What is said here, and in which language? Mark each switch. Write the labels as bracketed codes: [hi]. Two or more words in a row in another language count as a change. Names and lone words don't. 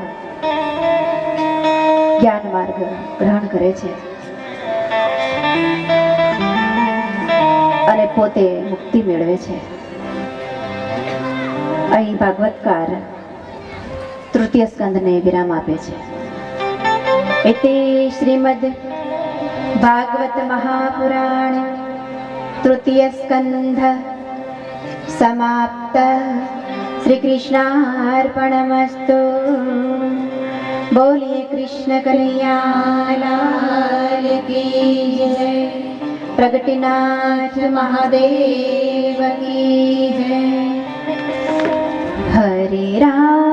[gu] જ્ઞાન માર્ગ ગ્રહણ કરે છે અને પોતે મુક્તિ મેળવે છે અહીં ભાગવતકાર તૃતીય સ્કંદને વિરામ આપે છે એતે શ્રીમદ [sa] भागवत महापुराण तृतीय स्कंध समाप्त श्री कृष्णार्पणमस्तु [hi] बोलिए कृष्ण कन्हैया लाल की जय प्रगटिनाथ महादेव की जय हरे राम